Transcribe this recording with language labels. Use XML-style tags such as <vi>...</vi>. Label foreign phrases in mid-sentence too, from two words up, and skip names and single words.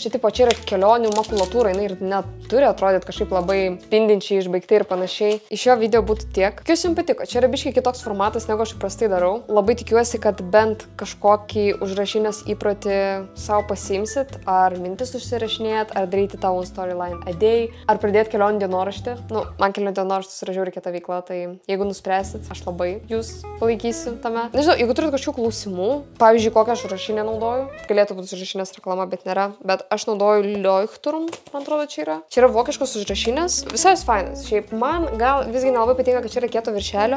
<lt>Čia yra kelionių makulatūra, jinai ir neturi atrodyti kažkaip labai spindinčiai, išbaigti ir panašiai. Iš šio video būtų tiek. Jums patiko, čia yra biškiai kitoks formatas, negu aš įprastai darau. Labai tikiuosi, kad bent kažkokį užrašinės įprotį savo pasiimsit, ar mintis užsirašinėt, ar daryti tavo</lt> <en>storyline a day,</en> <lt>ar pradėti kelionių dienoraštį. Man kelionių dienoraštis yra žiauriai kita veikla, tai jeigu nuspręsit, aš labai jūs palaikysiu tame. Nežinau, jeigu turit kažkokių klausimų, pavyzdžiui, kokią aš užrašinę naudoju, galėtų būti užrašinės reklama, bet nėra, bet aš naudoju Leuchtturm, man atrodo, čia yra. Čia yra vokiškos užrašinės, visai fainas. Šiaip man gal visgi nelabai patinka, kad čia yra kieto viršelio.</lt>